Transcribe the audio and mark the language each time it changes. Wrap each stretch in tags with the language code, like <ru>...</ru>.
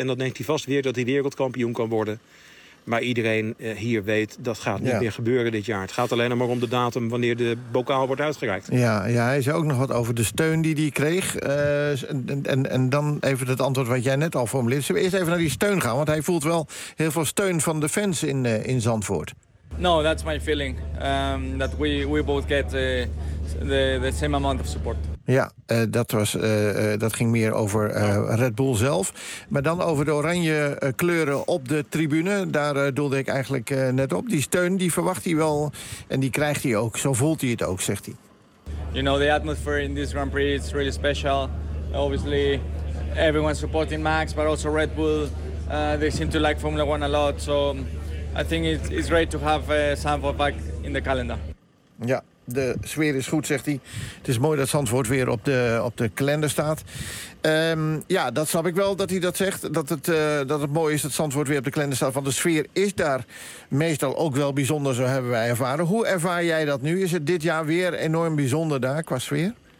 <nl>En dan denkt hij vast weer dat hij wereldkampioen kan worden. Maar iedereen hier weet, dat gaat niet meer gebeuren dit jaar. Het gaat alleen maar om de datum wanneer de bokaal wordt uitgereikt. Ja, hij zei ook nog wat over de steun die hij kreeg. En dan even het antwoord wat jij net al formuleerde. Zullen we eerst even naar die steun gaan? Want hij voelt wel heel veel steun van de fans in Zandvoort.</nl> <en>No, that's my feeling. That we both get the same amount of support.</en> <nl>Ja, dat ging meer over Red Bull zelf. Maar dan over de oranje kleuren op de tribune. Daar doelde ik eigenlijk net op. Die steun, die verwacht hij wel. En die krijgt hij ook. Zo voelt hij het ook, zegt hij.</nl> <en>You know, the atmosphere in this Grand Prix is really special. Obviously, everyone's supporting Max, but also Red Bull. They seem to like Formula One a lot. So I think it's great to have Zandvoort back in the calendar.</en> <nl>Ja. De sfeer is goed, zegt hij. Het is mooi dat Zandvoort weer op de kalender staat. Ja, dat snap ik wel dat hij dat zegt. Dat het mooi is dat Zandvoort weer op de kalender staat. Want de sfeer is daar meestal ook wel bijzonder, zo hebben wij ervaren. Hoe ervaar jij dat nu? Is het dit jaar weer enorm bijzonder daar qua sfeer?</nl>